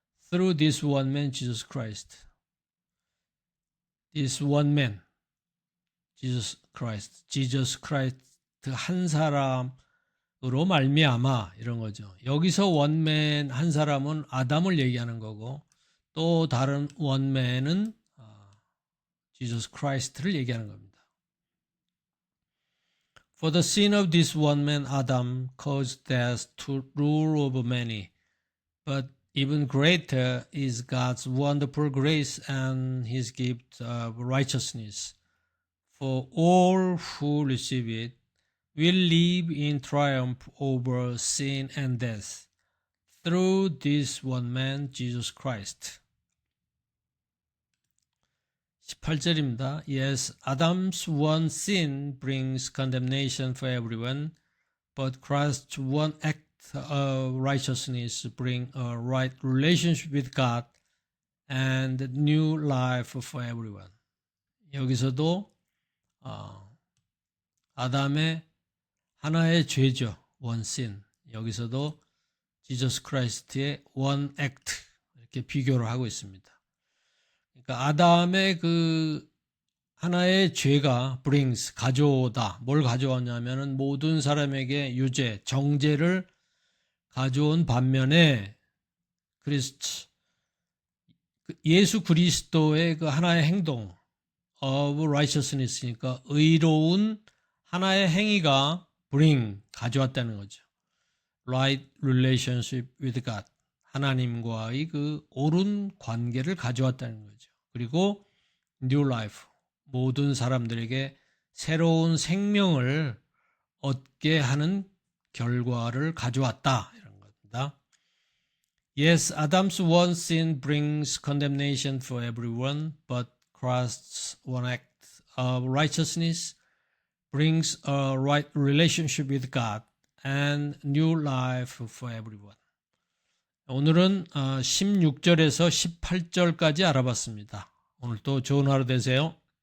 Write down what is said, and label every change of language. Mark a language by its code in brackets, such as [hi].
[en] Through this one man, Jesus Christ. This one man, Jesus Christ [ko] 한 사람으로 말미암아 이런 거죠. 여기서 원맨 한 사람은 아담을 얘기하는 거고 또 다른 원맨은 Jesus Christ를 얘기하는 겁니다. [en] For the sin of this one man, Adam, caused death to rule over many. But even greater is God's wonderful grace and His gift of righteousness. For all who receive it will live in triumph over sin and death through this one man, Jesus Christ. [ko] 18절입니다. [en] Yes, Adam's one sin brings condemnation for everyone, but Christ's one act of righteousness brings a right relationship with God and new life for everyone. [ko] 여기서도 아담의 하나의 죄죠. [en] one sin. [ko] 여기서도 지저스 크라이스트의 one act 이렇게 비교를 하고 있습니다. 그러니까 아담의 하나의 죄가 brings 가져오다. 뭘 가져왔냐면은 모든 사람에게 유죄, 정죄를 가져온 반면에 예수 그리스도의 그 하나의 행동 [en] of righteousness [ko] 니까 의로운 하나의 행위가 가져왔다는 거죠. [en] Right relationship with God. [ko] 하나님과의 그 옳은 관계를 가져왔다는 거죠. [en] 그리고 new life. [ko] 모든 사람들에게 새로운 생명을 얻게 하는 결과를 가져왔다. 이런 겁니다. [en] Yes, Adam's one sin brings condemnation for everyone, but Christ's one act of righteousness brings a right relationship with God and new life for everyone. [ko] 오늘은 16절에서 18절까지 알아봤습니다. 오늘도 좋은 하루 되세요.